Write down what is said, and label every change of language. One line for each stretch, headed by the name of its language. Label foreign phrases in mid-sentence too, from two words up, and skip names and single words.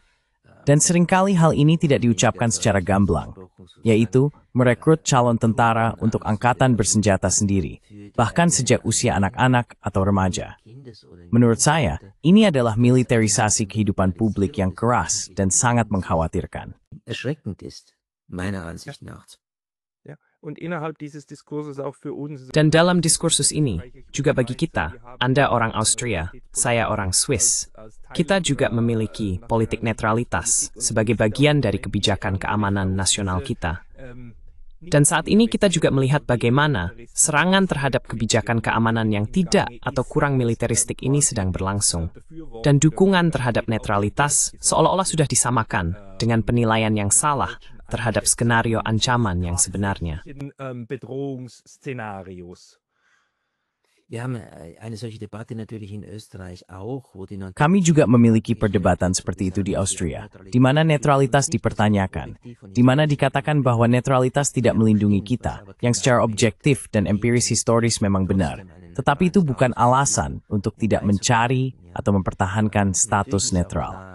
Indonesian: Dan seringkali hal ini tidak diucapkan secara gamblang, yaitu merekrut calon tentara untuk angkatan bersenjata sendiri, bahkan sejak usia anak-anak atau remaja. Menurut saya, ini adalah militerisasi kehidupan publik yang keras dan sangat mengkhawatirkan.
German: erschreckend ist, meiner Ansicht nach. Ja. Und innerhalb dieses Diskurses auch für uns.
Indonesian: Dan dalam diskursus ini, juga bagi kita, Anda orang Austria, saya orang Swiss, kita juga memiliki politik netralitas sebagai bagian dari kebijakan keamanan nasional kita. Dan saat ini kita juga melihat bagaimana serangan terhadap kebijakan keamanan yang tidak atau kurang militeristik ini sedang berlangsung. Dan dukungan terhadap netralitas seolah-olah sudah disamakan dengan penilaian yang salah terhadap skenario ancaman yang sebenarnya.
German: Bedrohungsszenarios. Wir haben eine solche Debatte natürlich in Österreich auch, wo die
Indonesian: Kami juga memiliki perdebatan seperti itu di Austria, di mana netralitas dipertanyakan, di mana dikatakan bahwa netralitas tidak melindungi kita, yang secara objektif dan empiris historis memang benar, tetapi itu bukan alasan untuk tidak mencari atau mempertahankan status netral.